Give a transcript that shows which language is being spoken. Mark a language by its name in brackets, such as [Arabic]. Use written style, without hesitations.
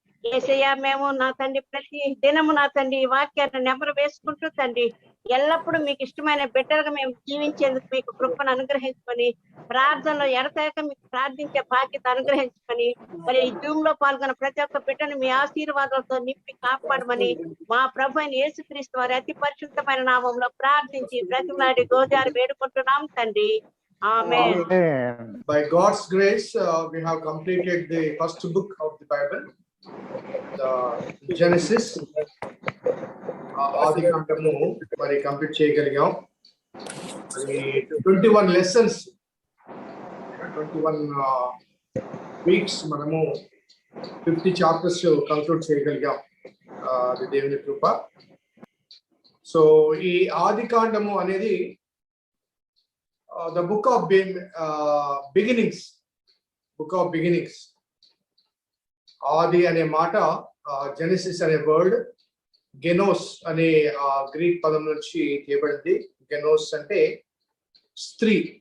[Telugu] యేసయ్య, మేము నా తండ్రి ప్రతి దినము నా తండ్రి ఈ వాక్యాన్ని నెమరు వేసుకుంటూ తండ్రి ఎల్లప్పుడూ మీకు ఇష్టమైన బిడ్డలుగా మేము జీవించేందుకు మీకు కృపను అనుగ్రహించుకొని, ప్రార్థనలో ఎడతెగక మీకు ప్రార్థించే బాధ్యత అనుగ్రహించుకొని, మరి ఈ జూమ్ లో పాల్గొన్న ప్రతి ఒక్క బిడ్డను మీ ఆశీర్వాదాలతో నింపి కాపాడమని మా ప్రభు అయిన యేసుక్రీస్తు వారి అతి పరిశుద్ధమైన నామంలో ప్రార్థించి ప్రతిమాడి గోజారు వేడుకుంటున్నాం తండ్రి. [English] Amen. By God's grace, we have completed the first book of the Bible, the Genesis. [Telugu] ఆదికాండము మరి కంప్లీట్ చేయగలిగాం. అది [English] 21 lessons, 21 weeks [Telugu] మనము [English] 50 chapters [Telugu] కంక్లూడ్ చేయగలిగాం. అది దేవుని కృప. సో ఈ ఆదికాండము అనేది [English] the book of beginnings, book of beginnings. [Telugu] ఆది అనే మాట జెనసిస్ అనే వర్డ్ గెనోస్ అనే గ్రీక్ పదం నుంచి తీయబడింది. గెనోస్ అంటే స్త్రీ.